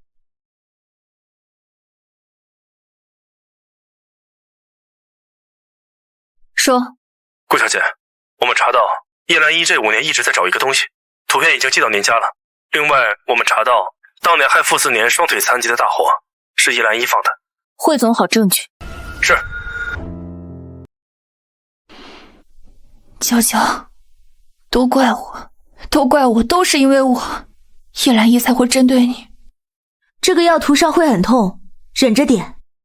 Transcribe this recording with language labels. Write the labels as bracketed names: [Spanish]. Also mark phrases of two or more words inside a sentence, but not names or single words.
[Chinese] 說，顧小姐，我们查到叶澜依这5年一直在找一個東西，圖片已經寄到您家了。另外，我們查到當年害傅思年雙腿殘疾的大火是葉蘭依放的。匯總好證據。是。嬌嬌，都怪我，都是因為我，葉蘭依才會針對你。這個藥塗上會很痛，忍着點。